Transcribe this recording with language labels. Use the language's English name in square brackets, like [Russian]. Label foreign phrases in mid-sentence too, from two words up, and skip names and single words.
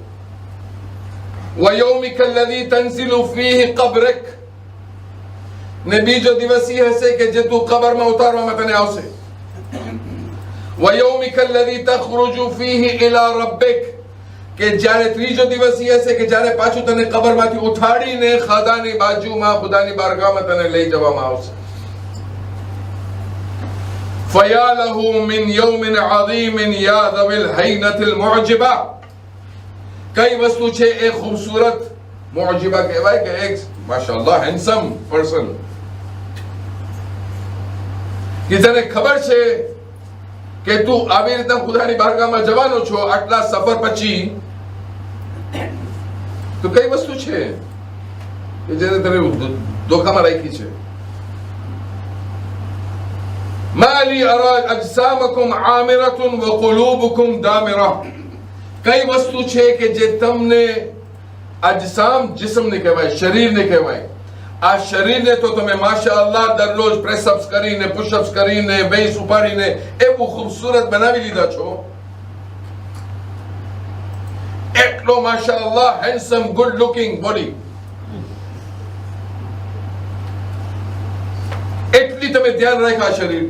[Arabic] ويومك الذي تنزل فيه قبرك, [Gujarati] ને બીજો દિવસ એ હશે કે જે તું કબરમાં ઉતારવામાં તને આવશે. [Arabic] ويومك الذي تخرج فيه إلى ربك, [Gujarati] કે જ્યારે ત્રીજો દિવસ એ હશે કે જ્યારે પાછું તને કબરમાંથી ઉઠાડીને ખુદાની બાજુમાં, ખુદાની બારગાહમાં તને લઈ જવામાં આવશે. [Arabic] فَيَا لَهُ مِنْ يَوْمٍ عَظِيمٍ يَا ذَوِي الْهَيْنَةِ الْمُعْجِبَةِ, [Gujarati] કઈ વસ્તુ છે એ ખૂબસૂરત મુઅજિબા કહેવાય કે એક માશાઅલ્લાહ [English] handsome person, [Gujarati] કે જેને ખબર છે કે તું આવી રીતે ખુદાની બારગાહમાં જવાનો છો આટલા સફર પછી. તો કઈ વસ્તુ છે કે જેને તને ધોકામાં રાખી છે? [Arabic] ما لي أرى أجسامكم عامرة وقلوبكم دامرة, [Gujarati] કઈ વસ્તુ છે કે જે તમને અજસામ, જિસ્મ ને કહેવાય, શરીર ને કહેવાય. આ શરીરને તો તમે માશાઅલ્લાહ દરરોજ પ્રેસઅપ્સ કરીને, પુશઅપ્સ કરીને, વેઇટ્સ ઉપાડીને એવું ખૂબસૂરત બનાવી લીધા છો. એટલો માશાઅલ્લાહ [English] handsome, good looking body, [Gujarati] એટલી તમે ધ્યાન રાખ્યા શરીરની.